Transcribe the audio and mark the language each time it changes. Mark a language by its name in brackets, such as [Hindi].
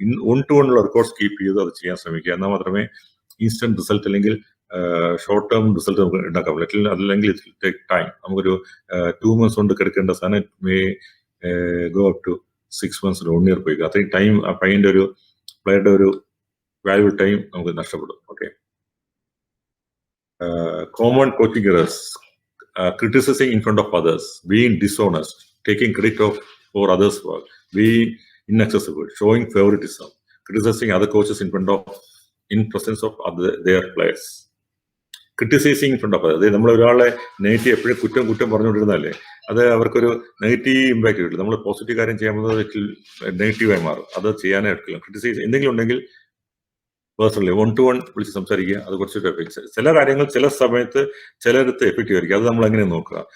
[Malayalam] 1-to-1 records keep ചെയ്ത് അത് ചെയ്യാൻ ശ്രമിക്കുക. എന്നാൽ മാത്രമേ ഇൻസ്റ്റന്റ് റിസൾട്ട് അല്ലെങ്കിൽ ഷോർട്ട് ടേം റിസൾട്ട് നമുക്ക് ഉണ്ടാക്കാൻ പറ്റില്ല. അല്ലെങ്കിൽ [English] It take time. [Malayalam] നമുക്കൊരു 2 months കൊണ്ട് കിടക്കേണ്ട സാധനം [English] may go up to [Malayalam] 6 months 1 year പോയി. അത്രയും ടൈം ആ പയ്യന്റെ ഒരു പ്ലെയറുടെ ഒരു വാല്യൂബിൾ ടൈം നമുക്ക് നഷ്ടപ്പെടും. [English] Okay, common coaching errors, criticizing in front of others, being dishonest, taking credit for others' work, being inaccessible, showing favoritism, criticizing other coaches in presence of their players. Criticizing in front of [Malayalam] അതായത് നമ്മൾ ഒരാളെ negative എപ്പോഴും കുറ്റം പറഞ്ഞുകൊണ്ടിരുന്നാലേ അത് അവർക്കൊരു negative impact കിട്ടില്ല. നമ്മൾ positive കാര്യം ചെയ്യാൻ പോകുന്നത് നെഗറ്റീവായി മാറും. അത് ചെയ്യാനേ എടുക്കില്ല. ക്രിട്ടിസൈസ് എന്തെങ്കിലും ഉണ്ടെങ്കിൽ പേഴ്സണലി 1-to-1 വിളിച്ച് സംസാരിക്കുക. അത് കുറച്ചൊരു എഫക്ട്. ചില കാര്യങ്ങൾ ചില സമയത്ത് ചിലരടുത്ത് എഫക്റ്റീവ് ആയിരിക്കും. അത് നമ്മൾ എങ്ങനെ നോക്കുക.